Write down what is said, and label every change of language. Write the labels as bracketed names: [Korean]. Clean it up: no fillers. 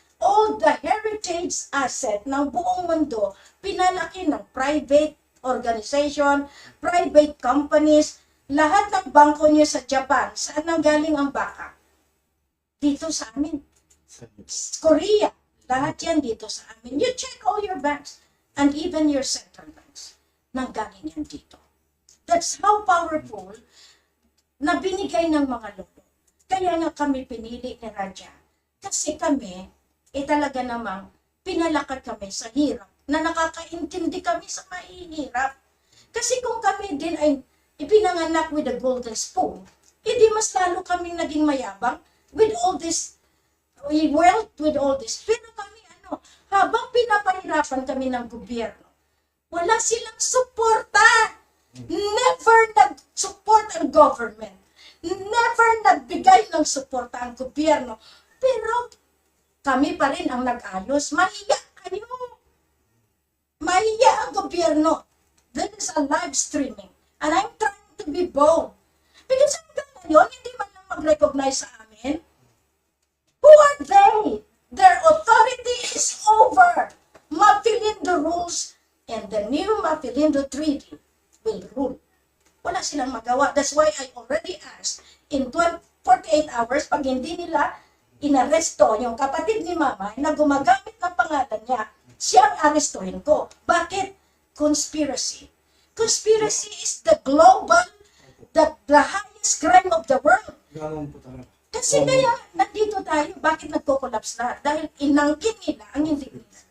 [English] All the heritage asset [Filipino] ng buong mundo, pinalaki ng [English] private organization, private companies, [Filipino] lahat ng bangko niyo sa Japan, saan nang galing ang backup? Dito sa amin. Korea, lahat yan dito sa amin. [English] You check all your banks and even your central banks. [Filipino] Nanggaling yan dito. [English] That's how powerful [Filipino] na binigay ng mga lolo. Kaya nga kami pinili ni Raja. Kasi kami, talaga namang pinalakad kami sa hirap na nakakaintindi kami sa mahihirap. Kasi kung kami din ay ipinanganak [English] with a golden spoon, [Filipino] edi mas lalo kami naging mayabang [English] with all this wealth, with all this. [Filipino] Pero kami habang pinapahirapan kami ng gobyerno, wala silang suporta. Never nag-support ang government. Never nagbigay ng suporta ang gobyerno. Pero kami pa rin ang nag-ayos. Mahiya kayo. Mahiya ang gobyerno. [English] That is a live streaming. And I'm trying to be bold. [Filipino] Because hanggang ngayon, hindi man lang mag-recognize sa amin. [English] Who are they? Their authority is over. Mapilindo rules and the new Mapilindo Treaty will rule. [Filipino] Wala silang magawa. [English] That's why I already asked in 48 hours, [Filipino] pag hindi nila inaresto yung kapatid ni Mama na gumagamit ng pangalan niya, siyang arestuhin ko. Bakit? Conspiracy. [English] Conspiracy is the global, the highest crime of the world. [Filipino] Kasi kaya nandito tayo, bakit nagko-collapse lahat? Dahil inangkin nila ang hindi nila.